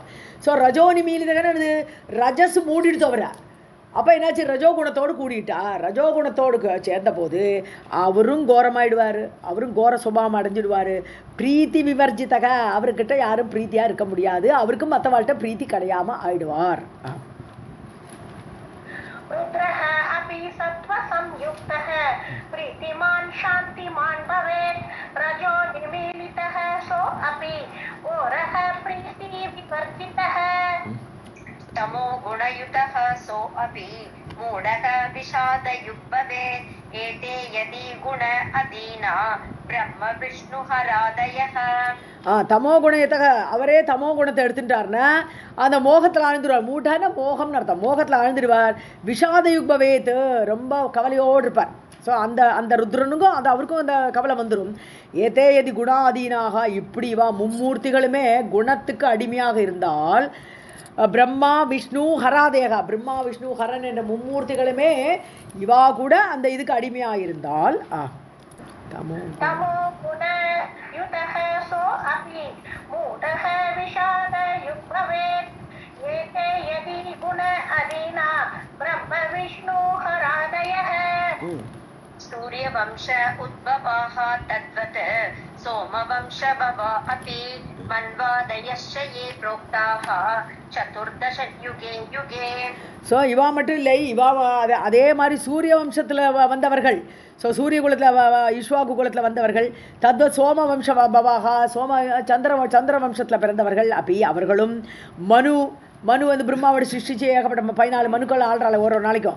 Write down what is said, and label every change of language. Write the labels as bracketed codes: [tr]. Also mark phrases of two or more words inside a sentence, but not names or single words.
[ta] ஸோ [sa] रजो निमीलितः [ta] ரஜஸ் மூடிடுத்து அவரை. அப்போ என்னாச்சு, ரஜோகுணத்தோடு கூடிட்டா. ரஜோகுணத்தோடு சேர்ந்த போது அவரும் கோரமாயிடுவார், அவரும் கோர சுபாவம் அடைஞ்சிடுவார். [sa] प्रीतिविवर्जितः, [ta] அவர்கிட்ட யாரும் பிரீத்தியாக இருக்க முடியாது, அவருக்கும் மற்றவாழ்கிட்ட பிரீத்தி கிடையாமல் ஆயிடுவார். [sa] रुद्रः अपि सत्त्वसंयुक्तः प्रीतिमान् शान्तिमान् भवेत् रजो निमीलितः सो अपि घोरः प्रीतिविवर्जितः तमो गुणयुतः सो अपि मूढः विषादयुक् भवेत् एते यदि गुण अधीना ब्रह्म विष्णुहरादयः. तमोगुणयुतः, [ta] அவரே தமோ குணத்தை எடுத்துட்டார்னா அந்த மோகத்தில் ஆழ்ந்துடுவார். மூட்டான மோகம்னு அர்த்தம், மோகத்தில் ஆழ்ந்துடுவார். [sa] विषादयुक् भवेत्, [ta] ரொம்ப கவலையோடு இருப்பார். ஸோ அந்த அந்த ருத்ரனுக்கும் அது அவருக்கும் அந்த கவலை வந்துடும். [sa] एते यदि गुणाधीनाः, [ta] இப்படி இவா மும்மூர்த்திகளுமே குணத்துக்கு அடிமையாக இருந்தால் [sa] ब्रह्मा विष्णु हरादयः, [ta] பிரம்மா விஷ்ணு ஹரன் என்ற மும்மூர்த்திகளுமே இவா கூட அந்த இதுக்கு அடிமையாக இருந்தால் [sa] तमो गुणयुतः सो अपि मूढः विषादयुक् भवेत् एते यदि गुणाधीना ब्रह्म विष्णु हरादयः. सूर्यवंश उद्भवाः तद्वत् सोमवंशभवा अपि मन्वादयश्च ये प्रोक्ताः चतुर्दश युगे युगे. [ta] ஸோ இவா மட்டும் இல்லை, இவா அதே மாதிரி சூரிய வம்சத்தில் வந்தவர்கள். ஸோ சூரிய குலத்தில் இஷ்வாகு குலத்தில் வந்தவர்கள். [sa] तद्वत् सोमवंशभवाः, [ta] சந்திர வம்சத்தில் பிறந்தவர்கள். அப்படி அவர்களும் மனு வந்து பிரம்மாவோட சிருஷ்டிச்சு ஏகப்பட்ட 14 மனுக்கள் ஆள்றாள் ஒரு நாளைக்கும்.